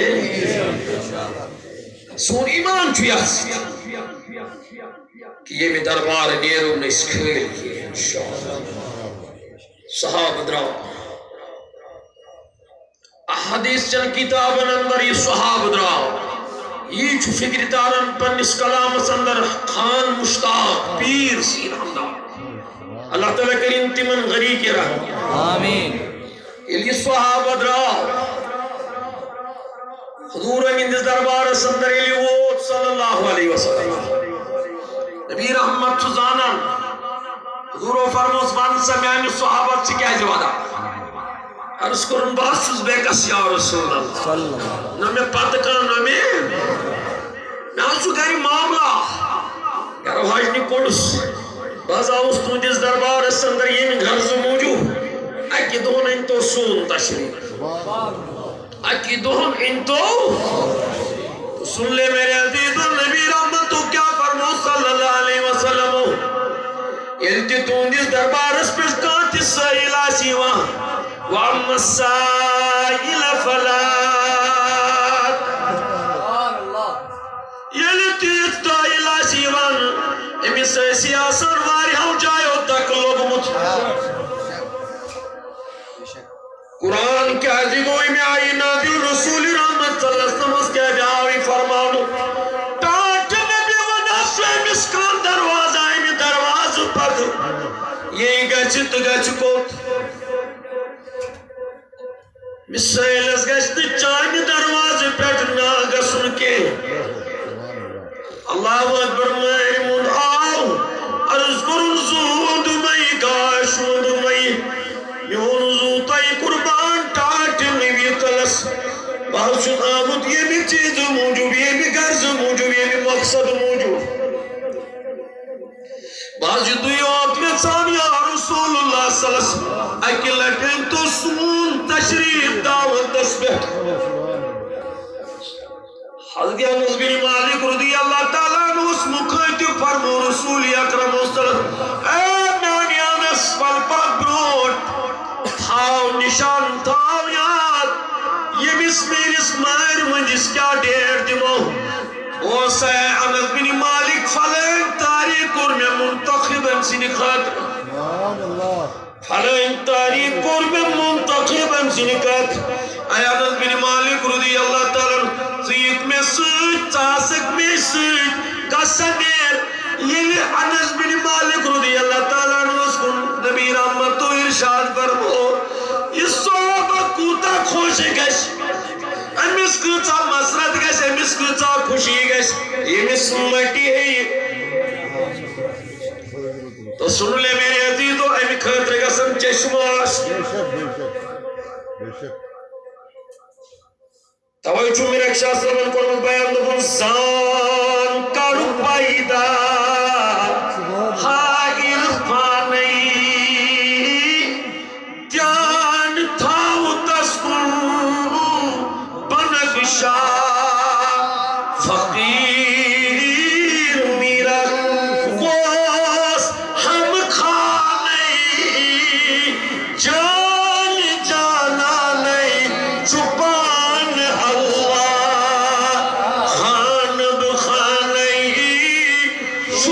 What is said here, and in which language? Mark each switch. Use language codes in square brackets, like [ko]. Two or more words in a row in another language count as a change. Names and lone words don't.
[ks] کھٲلۍ سون ایمان چھُ یتھ سۭتۍ کہ ییٚمہِ دربار نیرو نہٕ أسۍ کھٲلۍ کینٛہہ انشاءاللہ [ar] صحابہ درٛاو [ks] احادیث چن کتابن اندر یہ صحابہ درٛاو یہ چھُ فکر تارن پننس کلامس اندر خان مشتاق پیر سین ہمدار اللہ تعالیٰ کریم تمن غریق رحم آمین یہ صحابہ درٛاو حضور ہندس دربارس اندر ییٚلہِ ووت [ar] صلی اللہ علیہ وسلم [ks] نبی رحمت چھُ زانان حضورو فرموس ون سا میانہِ صحابت ژٕ کیازِ ودان عرض کرن بہٕ چھُس بیکس [ar] یا رسول اللہ [ks] نہ مےٚ پتہٕ کانٛہہ نہ مےٚ حظ چھُ گرِ معاملہ گرو حاجنہِ کوٚڑُس بہٕ حظ آوُس تُہنٛدِس دربارس اندر ییٚمہِ غرضہٕ موٗجوٗب اکہِ دۄہن أنۍتو سون تشریف اکہِ دۄہن أنۍتو [ur] سن لے میرے عزیز [ks] نبی رحمتو کیا فرمو [ar] صلی اللہ علیہ وسلم [ks] ییٚلہِ تہِ تُہنٛدِس دربارس پٮ۪ٹھ کانٛہہ تہِ سٲیِل آسہِ یِوان [ar] وَأَمَّا السَّائِلَ فَلَا [ks] ییٚلہِ تہِ سٲیِل آسہِ یِوان أمِس ٲسۍ آسان واریاہو جایو دکہٕ لوٚگمُت قرآن کیازِ گوٚو اَمہِ آیہِ نازِل رسول رحمت [ar] صلی اللہ علیہ وسلم [ks] کیازِ آو یہِ فرماونہٕ ٹاٹہٕ نبی ونس أمِس کانٛہہ دروازٕ اَمہِ دروازٕ پتہٕ یہِ گژھِ تہٕ گژھِ کوٚت مِسٲیلس گژھِ نہٕ چانہِ دروازٕ پٮ۪ٹھ نا گژھُن کینٛہہ [ar] اللہ اکبر [ks] مٲرۍ مُنٛڈ آو عرض کوٚرُن زوٗ دوٚپمَے گاش دوٚپمَے میون زوٗ تۄہہِ قربان ٹاٹہِ نبی تلس بہٕ حظ چھُس آمُت ییٚمہِ چیٖزٕ موٗجوٗب ییٚمہِ غرضہٕ موٗجوٗب ییٚمہِ مقصد موٗجوٗب بہٕ حظ چھُس تُہۍ یوت یژھان [ar] یا رسول اللہ صلی اللہ علیہ وسلم [ks] اکہِ لٹہِ أنۍتو سون تشریف دعوتس پٮ۪ٹھ حضرت انس بن مالک [ar] رضی اللہ تعالیٰ عنہ [ks] اوس مخاطب فرمو رسول اکرم [ar] صلی اللہ علیہ وسلم [ks] اے میانہِ انس ول پتھ برونٛٹھ تھاو نشان تھاو یاد ییٚمِس میٲنِس مارِ مٔنٛزِس کیٛاہ ڈیٹ دِمو اوس اے انس بن مالک فلٲنۍ تاریخ کوٚر مےٚ منتخب أمۍ سٕنٛدِ خٲطرٕ فلٲنۍ تاریخ کوٚر مےٚ منتخب أمۍ سٕنٛدِ خٲطرٕ اے انس بن مالک [ar] رضی اللہ تعالیٰ عنہ [ks] ژٕ یِکھ مےٚ سۭتۍ ژٕ آسکھ مےٚ سۭتۍ گژھن نیر ییٚلہِ انس بن مالک [ar] رضی اللہ تعالیٰ عنہَس [ks] کُن نبی رحمتو ارشاد فرمو یہِ صحابہ کوٗتاہ خۄش گژھِ أمِس کۭژاہ مسرت گژھِ أمِس کۭژاہ خوشی گژھِ ییٚمِس مٹی ہیٚیہِ [ur] تو سن لے میرے عزیزو [ks] امہِ خٲطرٕ گژھن چشمہٕ آسٕنۍ توے چھُ میرے شاہ صٲبن کوٚرمُت بیان دوٚپُن زان کَرُ پیدا ہا عرفانٕے دھیان تھاو تس کُن بنگشا فقیر میرا گوس ہم کھانے [ur] جان جانا نہیں [ks] چھپان اللہ خان بخانے